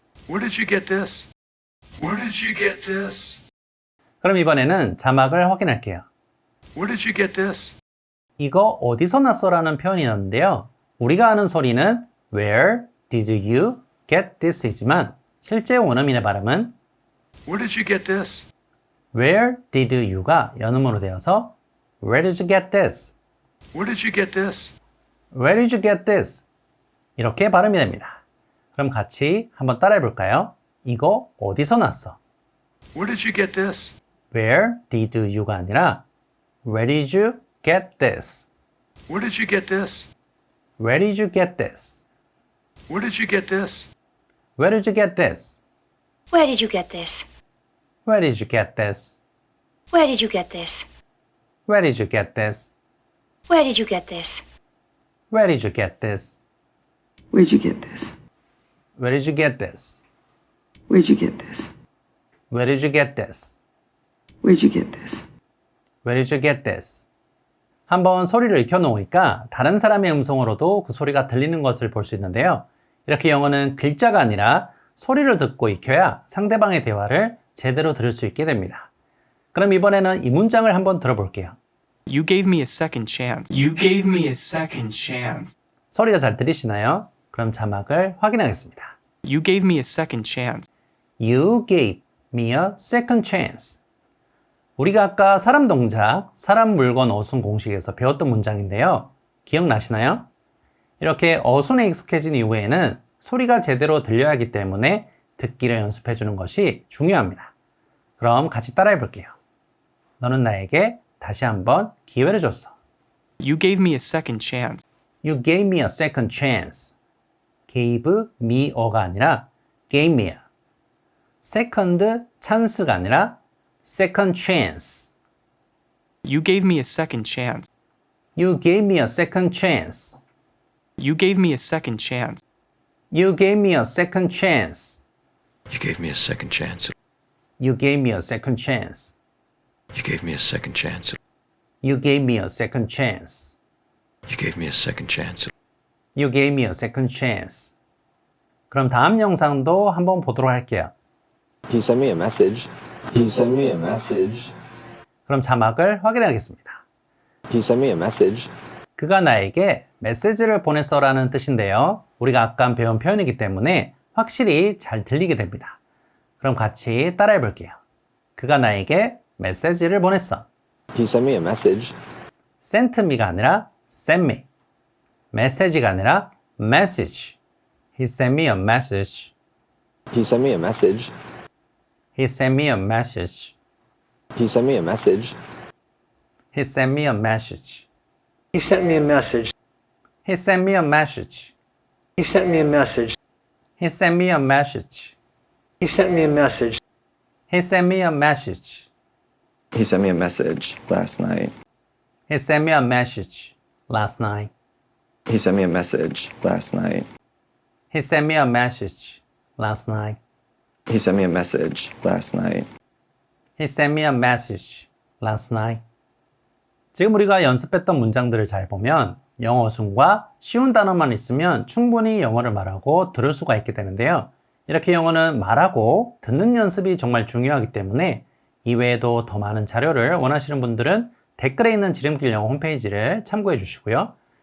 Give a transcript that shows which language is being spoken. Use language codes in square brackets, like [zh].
[en] Where did you get this? Where did you get this? [ko] 그럼 이번에는 자막을 확인할게요. [en] Where did you get this? [ko] 이거 어디서 났어라는 표현이 있는데요. 우리가 아는 소리는 Where did you get this 이지만 실제 원어민의 발음은 [en] Where did you get this? Where did you가 연음으로 되어서 Where did you get this? Where did you get this? Where did you get this? 이렇게 발음이 됩니다. [ko] 그럼 같이 한번 따라해 볼까요? 이거 어디서 났어? [en] Where did you get this? Where did you가 아니라 Where did you get this? Where did you get this? Where did you get this? Where did you get this? Where did you get this? Where did you get this? Where did you get this? Where did you get this? Where did you get this? Where did you get this? Where did you get this? Where'd you get this? Where did you get this? Where'd you get this? Where did you get this? Where'd you get this? Where did you get this? [ko] 한번 소리를 익혀놓으니까 다른 사람의 음성으로도 그 소리가 들리는 것을 볼 수 있는데요. 이렇게 영어는 글자가 아니라 소리를 듣고 익혀야 상대방의 대화를 제대로 들을 수 있게 됩니다. 그럼 이번에는 이 문장을 한번 들어볼게요. [en] You gave me a second chance. You gave me a second chance. [ko] 소리가 잘 들리시나요? 그럼 자막을 확인하겠습니다. [en] You gave me a second chance. You gave me a second chance. [ko] 우리가 아까 사람 동작, 사람 물건 어순 공식에서 배웠던 문장인데요. 기억나시나요? 이렇게 어순에 익숙해진 이후에는 소리가 제대로 들려야 하기 때문에 듣기를 연습해 주는 것이 중요합니다. 그럼 같이 따라해 볼게요. 너는 나에게 다시 한번 기회를 줬어. [en] You gave me a second chance. You gave me a second chance. gave me a가 아니라 gave me a. second chance가 아니라 second chance. You gave me a second chance. You gave me a second chance. You gave me a second chance. You gave me a second chance. You gave me a second chance. You gave me a second chance. You gave me a second chance. You gave me a second chance. You gave me a second chance. You gave me a second chance. [ko] 그럼 다음 영상도 한번 보도록 할게요. [en] He sent me a message. He sent me a message. [ko] 그럼 자막을 확인하겠습니다. [en] He sent me a message. [ko] 그가 나에게 메시지를 보냈어라는 뜻인데요. 우리가 아까 배운 표현이기 때문에 확실히 잘 들리게 됩니다. 그럼 같이 따라해 볼게요. 그가 나에게 메시지를 보냈어. [en] He sent me a message. sent me가 아니라 send me. [ko] 메시지가 아니라 message. [en] He sent me a message. He sent me a message. He sent me a message. He sent me a message. He sent me a message. He sent me a message. He sent me a message. He sent me a message. He sent me a message. He sent me a message. He sent me a message. He sent me a message last night. He sent me a message last night. He sent me a message last night. He sent me a message last night. He sent me a message last night. He sent me a message last night. [ko] 지금 우리가 연습했던 문장들을 잘 보면 영어 순과 쉬운 단어만 있으면 충분히 영어를 말하고 들을 수가 있게 되는데요. 이렇게 영어는 말하고 듣는 연습이 정말 중요하기 때문에 이외에도 더 많은 자료를 원하시는 분들은 댓글에 있는 지름길 영어 홈페이지를 참고해 주시고요.